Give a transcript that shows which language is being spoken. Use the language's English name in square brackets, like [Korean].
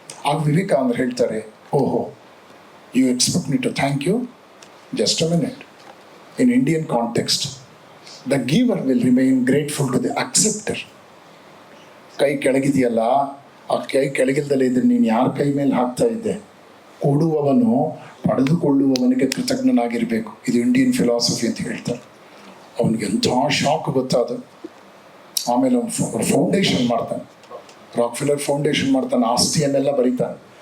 [Kannada] ಆಗ ವಿವೇಕಾನಂದರು ಹೇಳ್ತಾರೆ, [English] ಓಹೋ, you expect me to thank you? Just a minute. In Indian context, the giver will remain grateful to the acceptor. [Kannada] ಕೈ ಕೆಳಗಿದೆಯಲ್ಲ, ಆ ಕೈ ಕೆಳಗಿಲ್ದಲೇ ಇದ್ರೆ ನೀನು ಯಾರ ಕೈ ಮೇಲೆ ಹಾಕ್ತಾ ಇದ್ದೆ? ಕೊಡುವವನು ಪಡೆದುಕೊಳ್ಳುವವನಿಗೆ ಕೃತಜ್ಞನಾಗಿರಬೇಕು. ಇದು ಇಂಡಿಯನ್ ಫಿಲಾಸಫಿ ಅಂತ ಹೇಳ್ತಾರೆ. ಅವನಿಗೆ ಎಂಥ ಶಾಕ್ ಗೊತ್ತಾದ. ಆಮೇಲೆ ಅವನು ಫೌಂಡೇಶನ್ ಮಾಡ್ತಾನೆ, ರಾಕ್ಫೆಲ್ಲರ್ ಫೌಂಡೇಶನ್ ಮಾಡ್ತಾನೆ, ಆಸ್ತಿಯನ್ನೆಲ್ಲ ಬರೀತಾನೆ.